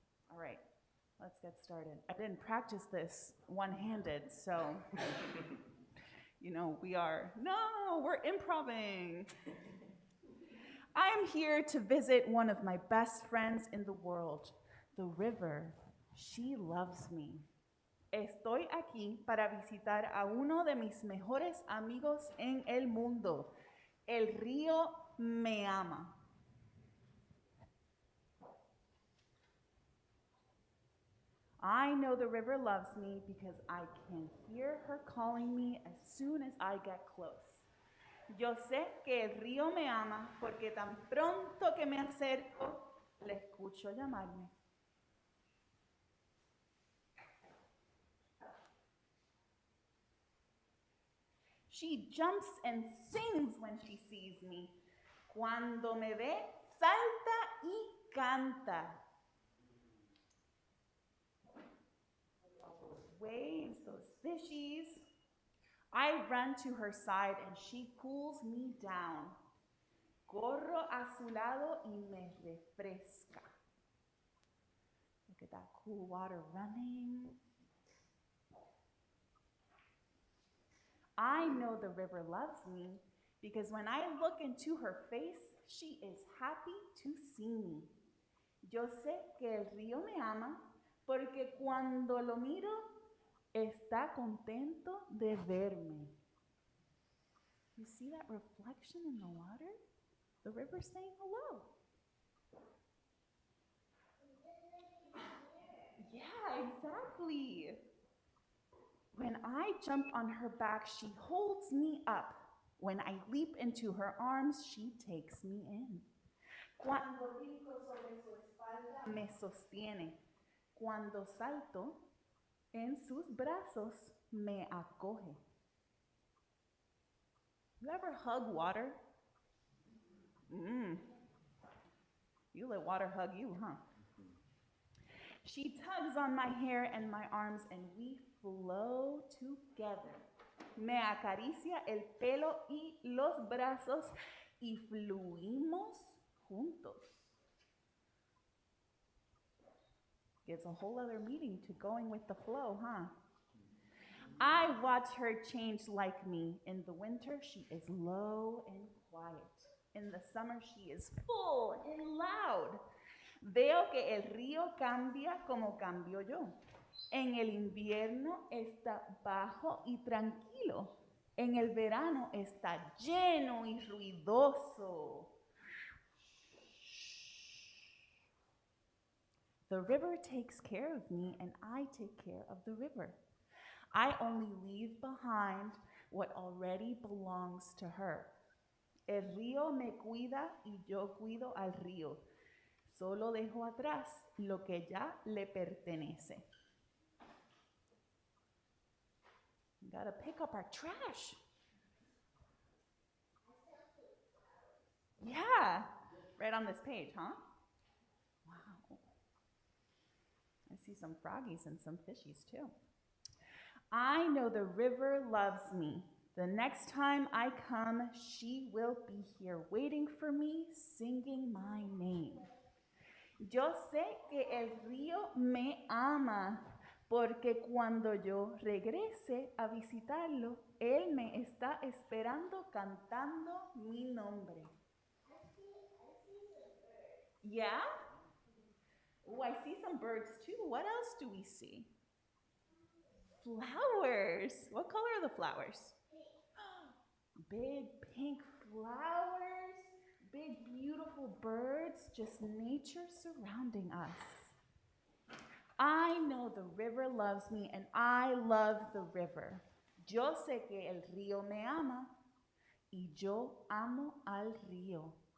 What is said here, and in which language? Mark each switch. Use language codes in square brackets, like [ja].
[en] All right, let's get started. I didn't practice this one-handed, so, we're improving. I am here to visit one of my best friends in the world, the river. She loves me. [es] Estoy aquí para visitar a uno de mis mejores amigos en el mundo. El río me ama. [en] I know the river loves me because I can hear her calling me as soon as I get close. [es] Yo sé que el río me ama porque tan pronto que me acerco, le escucho llamarme. [en] She jumps and sings when she sees me. [es] Cuando me ve, salta y canta. [en] Waves, those fishies. I run to her side and she cools me down. [es] Corro a su lado y me refresca. [en] Look at that cool water running. I know the river loves me because when I look into her face, she is happy to see me. [es] Yo sé que el río me ama porque cuando lo miro, está contento de verme. [en] You see that reflection in the water? The river saying hello. Yeah, exactly. When I jump on her back, she holds me up. When I leap into her arms, she takes me in. [es] Cuando brinco sobre su espalda, me sostiene. Cuando salto, en sus brazos, me acoge. [en] You ever hug water? You let water hug you, huh? She tugs on my hair and my arms, and we flow together. [es] Me acaricia el pelo y los brazos y fluimos juntos. [en] Gives a whole other meaning to going with the flow, huh? I watch her change like me. In the winter, she is low and quiet. In the summer, she is full and loud. [es] Veo que el río cambia como cambio yo. En el invierno está bajo y tranquilo. En el verano está lleno y ruidoso. [en] The river takes care of me and I take care of the river. I only leave behind what already belongs to her. [es] El río me cuida y yo cuido al río. Solo dejo atrás lo que ya le pertenece. [en] We gotta pick up our trash. Yeah, right on this page, huh? Wow. I see some froggies and some fishies too. I know the river loves me. The next time I come, she will be here waiting for me, singing my name. [es] Yo sé que el río me ama, porque cuando yo regrese a visitarlo, él me está esperando cantando mi nombre. [en] Yeah? Oh, I see some birds too. What else do we see? Flowers. What color are the flowers? Big pink flowers, big beautiful birds, just nature surrounding us. I know the river loves me and I love the river. [es] Yo sé que el río me ama y yo amo al río.